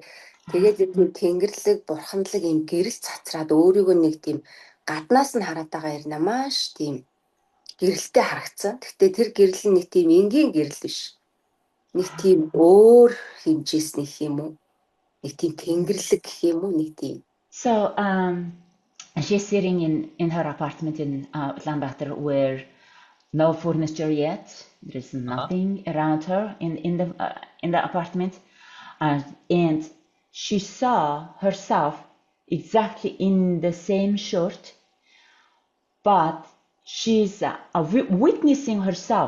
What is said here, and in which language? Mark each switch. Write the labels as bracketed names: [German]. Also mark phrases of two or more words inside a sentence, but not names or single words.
[Mongolian] Тэгээд энэ тэнгэрлэг, бурхандлаг юм гэрэл цацраад өөрийгөө нэг тийм гаднаас нь хараад байгаа юм маш тийм гэрэлтэй харагдсан. Гэхдээ тэр гэрэл нь нэг тийм энгийн гэрэл биш. Нэг тийм өөр хэмжээс нэг юм уу? Нэг тийм тэнгэрлэг гэх юм уу? Нэг тийм. [English] So she's sitting in her apartment in Ulaanbaatar where no furniture yet. There is nothing around her in the apartment, and she saw herself exactly in the same shirt, but she's witnessing herself.